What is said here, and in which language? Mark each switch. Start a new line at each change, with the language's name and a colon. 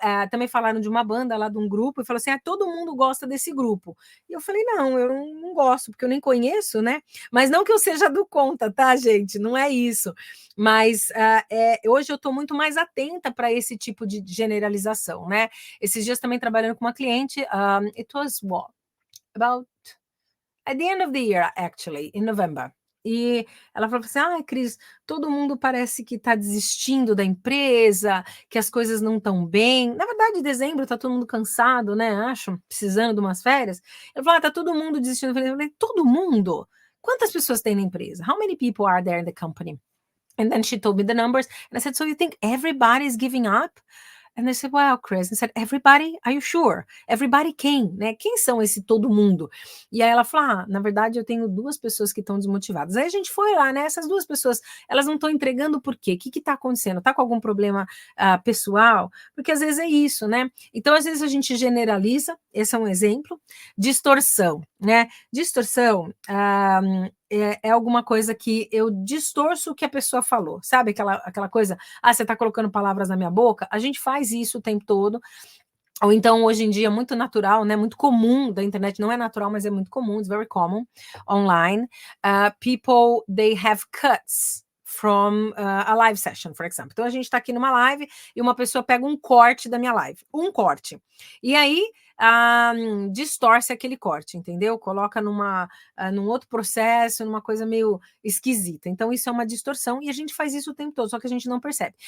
Portuguese: Também falaram de uma banda lá, de um grupo, e falou assim, todo mundo gosta desse grupo. E eu falei, não, eu não gosto, porque eu nem conheço, né? Mas não que eu seja do contra, tá, gente? Não é isso. Mas hoje eu estou muito mais atenta para esse tipo de generalização, né? Esses dias também trabalhando com uma cliente,
English: it was what? About at the end of the year, actually, in November.
Portuguese: E ela falou assim, Cris, todo mundo parece que está desistindo da empresa, que as coisas não estão bem. Na verdade, em dezembro está todo mundo cansado, né? Acho, precisando de umas férias. Ela falou, está todo mundo desistindo da empresa. Eu falei, todo mundo? Quantas pessoas tem na empresa?
English: How many people are there in the company? And then she told me the numbers. And I said, so you think everybody's giving up? And they said, well, Chris, I said, everybody, are you sure? Everybody
Portuguese: quem, né? Quem são esse todo mundo? E aí ela falou, na verdade eu tenho 2 pessoas que estão desmotivadas. Aí a gente foi lá, né? Essas 2 pessoas, elas não estão entregando por quê? O que está acontecendo? Está com algum problema pessoal? Porque às vezes é isso, né? Então às vezes a gente generaliza, esse é um exemplo. Distorção, né? Distorção é alguma coisa que eu distorço o que a pessoa falou, sabe? Aquela coisa, você está colocando palavras na minha boca? A gente faz isso o tempo todo. Ou então, hoje em dia, muito natural, né? Muito comum da internet, não é natural, mas é muito comum,
English: it's very common online. People, they have cuts from a live session, for example.
Portuguese: Então, a gente está aqui numa live e uma pessoa pega um corte da minha live, um corte. E aí, distorce aquele corte, entendeu? Coloca num outro processo, numa coisa meio esquisita. Então, isso é uma distorção e a gente faz isso o tempo todo, só que a gente não percebe.